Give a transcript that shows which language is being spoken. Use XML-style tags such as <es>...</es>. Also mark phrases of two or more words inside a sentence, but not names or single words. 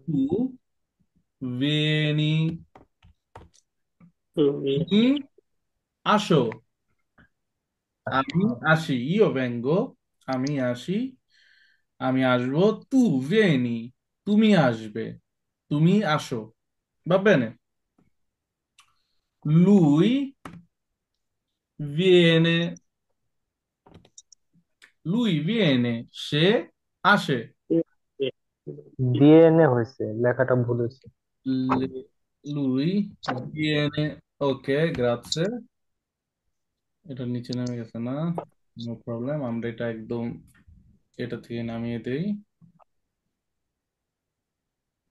<it>tu vieni,</it> <bn>তুমি তুমি আসো। আমি আসি।</bn> <it>io vengo,</it> <bn>আমি আসি। আমি আসবো।</bn> <it>tu vieni,</it> <bn>তুমি আসবে। তুমি আসো।</bn> <it>va bene? Lui viene, lui viene,</it> <bn>সে আসে। ডিএনএ হয়েছে লেখাটা ভুল হয়েছে</bn> <it>Lui viene, ok, grazie।</it> <bn>এটা নিচে নেমে গেছে না?</bn> <en>no problem,</en> <bn>আমরা এটা একদম এটা থেকে নামিয়ে দেই।</bn>